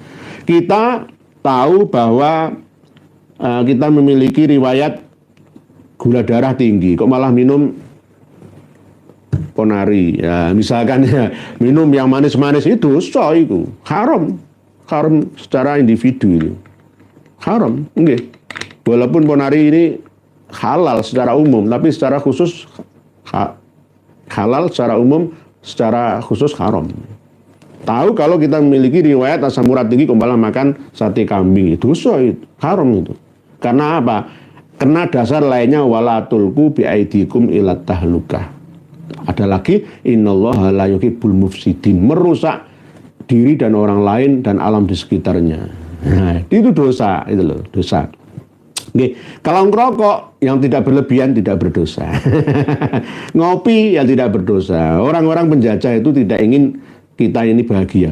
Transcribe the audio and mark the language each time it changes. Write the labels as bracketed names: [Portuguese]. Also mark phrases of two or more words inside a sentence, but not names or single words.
[Indonesian] Kita tahu bahwa kita memiliki riwayat gula darah tinggi, kok malah minum ponari, ya misalkan ya, minum yang manis-manis itu haram secara individu itu, haram, enggak. Walaupun ponari ini halal secara umum, tapi secara khusus halal secara umum, secara khusus haram. Tahu kalau kita memiliki riwayat asam urat tinggi, kok malah makan sate kambing, itu haram itu. Karena apa? Karena dasar lainnya [Arabic] ولا تلقوا بأيديكم إلى التهلكة. [Indonesian] Ada lagi [Arabic] إن الله لا يحب المفسدين, [Indonesian] merusak diri dan orang lain dan alam di sekitarnya. Nah, itu dosa, itu loh, dosa. Oke, kalau ngerokok yang tidak berlebihan tidak berdosa. Ngopi yang tidak berdosa. Orang-orang penjajah itu tidak ingin kita ini bahagia.